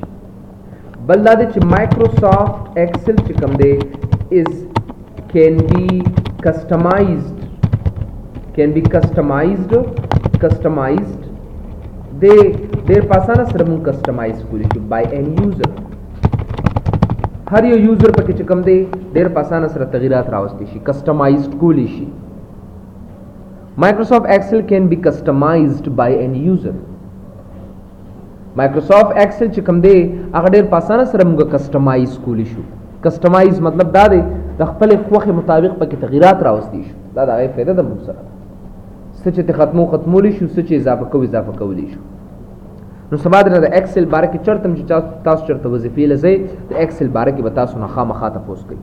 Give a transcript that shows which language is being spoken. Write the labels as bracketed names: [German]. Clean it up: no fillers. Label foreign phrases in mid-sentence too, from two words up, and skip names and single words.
[Pashto] بل دا دی چې مایکروسافټ ایکسل چې کوم دی [English] can be customized [Pashto] دی ډېر په اسانه سره مونږ کسټمایز کولی شو [English] by any user. [Pashto] هر یو یوزر پکې چې کوم دی ډېر په اسانه سره تغیرات راوستی شي، کسټمایز کولی شي. [English] Microsoft Excel can be customized by any user. [Pashto] Microsoft Excel چې کوم دی هغه ډېر په اسانه سره موږ کسټمایز کولی شو. کسټمایز مطلب دا دی د خپلې خوښې مطابق پکې تغیرات راوستی شو. دا د هغې فایده ده موږ سره. څه چې ختمولی شو، څه چې اضافه کولی شو. نو سبا د ایکسل باره کې چېرته هم چې تاسو چېرته وظیفې له ځئ د ایکسل باره کې به تاسو نه خامخا تپوس کوي.